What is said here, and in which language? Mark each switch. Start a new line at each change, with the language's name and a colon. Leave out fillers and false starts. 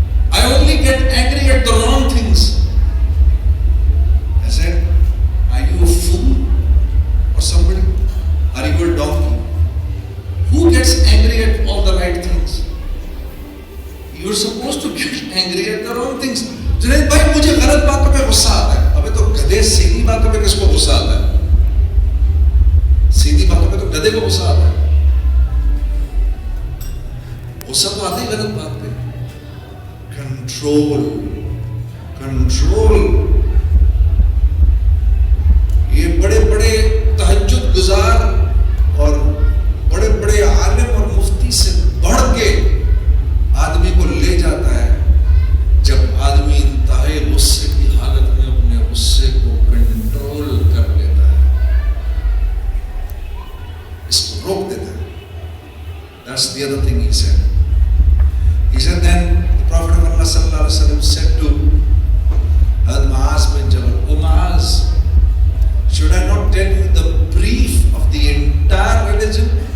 English: I only get angry at the wrong things." I said, "Are you a fool or somebody? Are you a donkey? Who gets angry at all the right things? You're supposed to get angry at the wrong things."
Hindi: Junaid भाई, मुझे गलत बातों पे गुस्सा आता है. अबे तो गधे सीधी बातों पे किसको गुस्सा आता है? सीधी बातों पे तो गधे को गुस्सा आता है. गुस्सा तो आता ही गलत बात पे. Control, control. ये बड़े बड़े तहज्जुद गुजार और बड़े बड़े आलिम और मुफ्ती से बढ़ के आदमी को ले जाता है जब आदमी इंतहाई गुस्से की हालत में अपने गुस्से को कंट्रोल कर लेता है, इसको रोक देता है.
English: That's the other thing he said. He said then the Prophet of Allah sallallahu alaihi wasallam said to Hazrat Muaz bin Jabal, "O Muaz, should I not tell you the brief of the entire religion?